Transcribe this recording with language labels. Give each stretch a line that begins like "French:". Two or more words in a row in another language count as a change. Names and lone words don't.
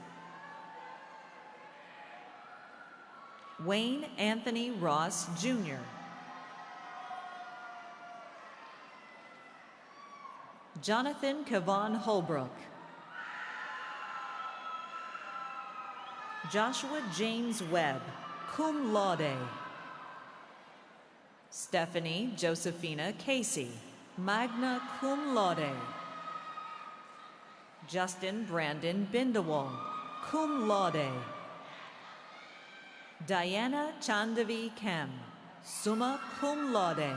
English: Wayne Anthony Ross, Jr. Jonathan Kevon Holbrook. Joshua James Webb,
Latin: cum laude.
English: Stephanie Josephina Casey,
Latin: magna cum laude.
English: Justin Brandon Bindawal,
Latin: cum laude.
English: Diana Chandavi Kem,
Latin: summa cum laude.